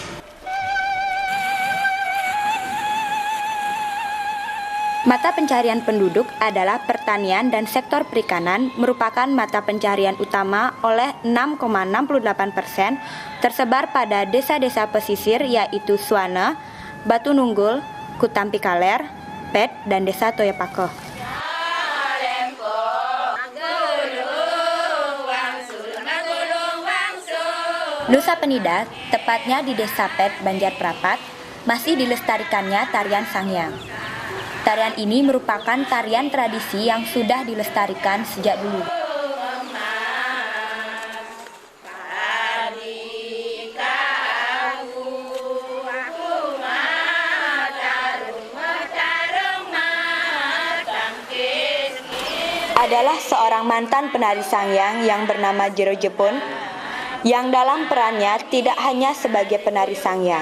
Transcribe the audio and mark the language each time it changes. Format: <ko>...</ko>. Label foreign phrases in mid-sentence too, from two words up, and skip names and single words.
<id>Mata pencarian penduduk adalah pertanian dan sektor perikanan merupakan mata pencarian utama oleh 6,68%, tersebar pada desa-desa pesisir yaitu Suana, Batu Nunggul, Kutampi Kaler, Pet, dan Desa Toyopakoh. Nusa Penida, tepatnya di Desa Pet, Banjar Prapat, masih dilestarikannya tarian Sangyang. Tarian ini merupakan tarian tradisi yang sudah dilestarikan sejak dulu. Adalah seorang mantan penari Sangyang yang bernama Jero Jepun, yang dalam perannya tidak hanya sebagai penari Sangyang.</id>